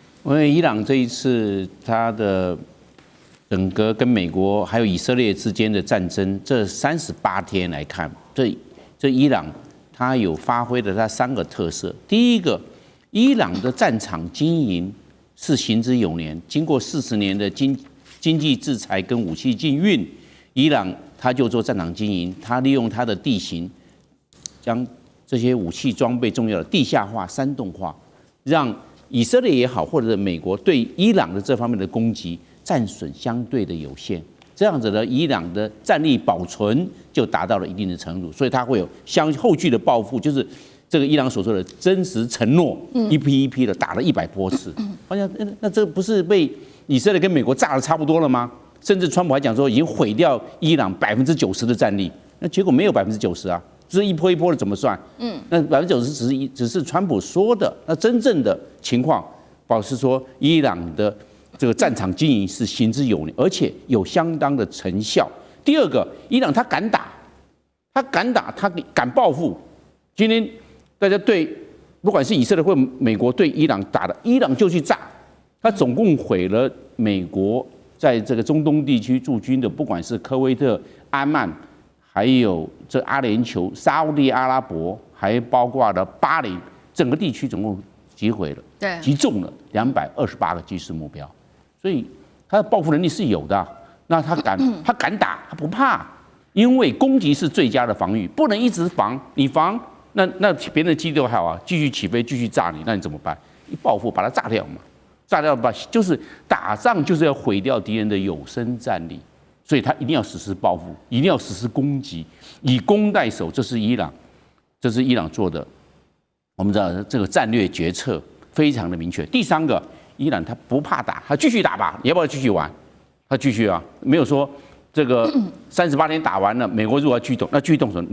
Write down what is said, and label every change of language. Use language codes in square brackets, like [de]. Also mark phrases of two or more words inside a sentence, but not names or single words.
[zh] 因為伊朗這一次他的整個跟美國還有以色列之間的戰爭，這38天來看，這伊朗他有發揮了他3個特色。第一個，伊朗的戰場經營是行之有年，經過40年的經濟制裁跟武器禁運，伊朗他就做戰場經營，他利用他的地形，將這些武器裝備重要的地下化、山洞化，讓以色列也好，或者是美國對伊朗的這方面的攻擊戰損相對的有限，這樣子的伊朗的戰力保存就達到了一定的程度，所以它會有後續的報復，就是這個伊朗所說的真實承諾，一批一批的打了100多次。好像那這不是被以色列跟美國炸得差不多了嗎？甚至川普還講說已經毀掉伊朗90%的戰力，那結果沒有90%啊。這一波一波的怎麼算？那90%只是川普說的，那真正的情況，保持說伊朗的這個戰場經營是行之有年，而且有相當的成效。第二個，伊朗他敢打，他敢報復。今天大家對不管是以色列或美國對伊朗打的，伊朗就去炸，他總共毀了美國在這個中東地區駐軍的，不管是科威特、阿曼。還有這阿聯酋、沙烏地阿拉伯，還包括了巴林，整個地區總共擊毀了，對，擊中了228個軍事目標，所以他的報復能力是有的。那他敢打，他不怕，因為攻擊是最佳的防禦，不能一直防，你防那別人的基地還好啊，繼續起飛，繼續炸你，那你怎麼辦？一報復把它炸掉嘛，炸掉吧，就是打仗就是要毀掉敵人的有生戰力。所以他一定要實施報復，一定要實施攻擊，以攻代守，这是伊朗做的。我們知道這個戰略決策非常的明確。第3個，伊朗他不怕打，他繼續打吧，你要不要繼續玩？他繼續啊，沒有說這個38天打完了，美國如果要繼續動，那繼續動什麼？